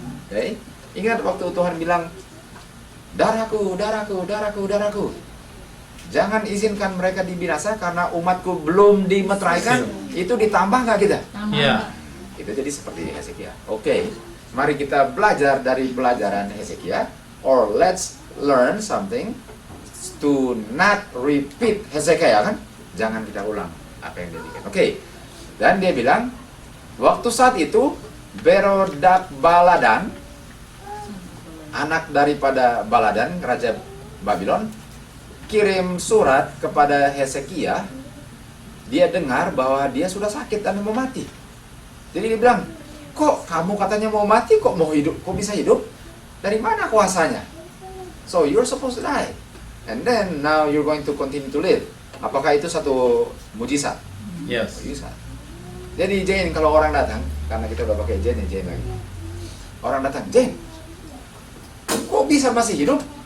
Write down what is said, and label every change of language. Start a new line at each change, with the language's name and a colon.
Indonesian: Okay. Ingat waktu Tuhan bilang, darahku, darahku, darahku, darahku. Jangan izinkan mereka dibinasa karena umatku belum dimeteraikan. Itu ditambah nggak kita?
English: Yeah.
Indonesian: Itu jadi seperti Hezekia. Oke, mari kita belajar dari pelajaran Hezekia.
English: Or let's learn something to not repeat Hezekia, kan?
Indonesian: Jangan kita ulang apa yang dia bikin. Oke. Dan dia bilang, waktu saat itu Berodak Baladan, anak daripada Baladan, Raja Babylon, kirim surat kepada Hezekia. Dia dengar bahwa dia sudah sakit dan mau mati. Jadi dia bilang, kok kamu katanya mau mati, kok mau hidup, kok bisa hidup? Dari mana kuasanya?
English: So you're supposed to die. And then now you're going to continue to live.
Indonesian: Apakah itu satu mujizat?
English: Yes.
Indonesian: Mujizat. Jadi Jane, kalau orang datang, karena kita udah pakai Jane lagi. Orang datang, Jane, kok bisa masih hidup?